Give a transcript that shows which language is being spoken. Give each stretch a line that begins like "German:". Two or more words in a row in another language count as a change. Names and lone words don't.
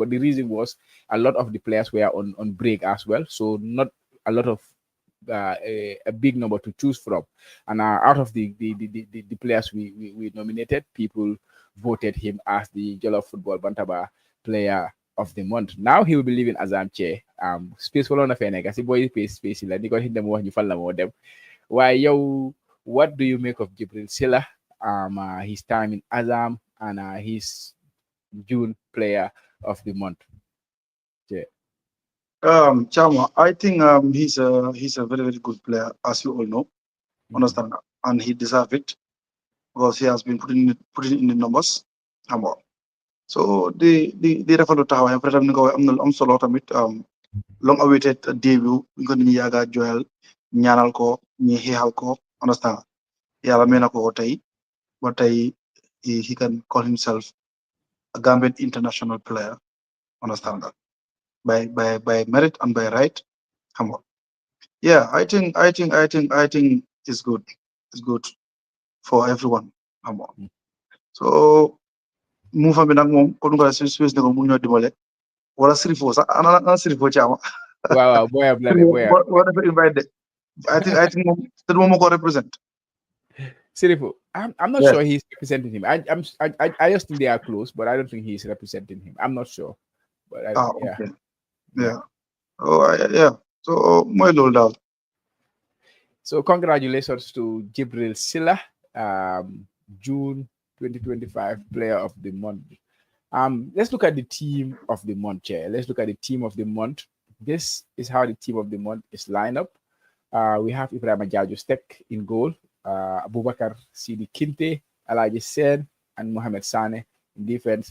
English: But the reason was a lot of the players were on break as well, so not a lot of a big number to choose from. And out of the players we nominated, people voted him as the Jollof Football Bantaba player of the month. Now he will be leaving Azam Che.
Wolof: space wala na fee nekk si boy space la di ko dem wax ñu fan la moo dem waaye yow
English: what do you make of Gibirl Sillah his time in Azam and his June player of the month? Yeah. Chama, I think he's a very very good player, as you all know. Understand, and he deserves it because he has been putting in the numbers. So the referee
Wolof: taxaw am peut-être ni ko am solo tamit
English: long awaited debut
Wolof: ñu ko nit ñi yaaga joyal ñaanal ko ñi xeexal ko understand yàlla may na ko tey ba tey
English: he can call himself a Gambian international player understand that by merit and by right
Wolof: xam nga
English: yeah I think it's good for everyone
Wolof: xam nga so mu fa bi nag moom kon nga Suisse ne ko mu ñoo dimbale wala Sirifo sax ana Sirifo Chama
English: Wow, boy, what if invite I think
Wolof: moom moo ko
English: represent Sirifu, I'm not yeah sure he's representing him. I just think they are close, but I don't think he's representing him. I'm not sure, but yeah, okay yeah yeah so
Wolof: mooy loolu daal
English: So congratulations to Gibirl Sillah, June 2025 Player of the Month. Let's look at the team of the month, Chair. Let's look at the team of the month. This is how the team of the month is lined up. We have Ibrahim Jajo Stek in goal, Abubakar Sidi Kinte, Alaji Sen, and Mohamed Sane in defense.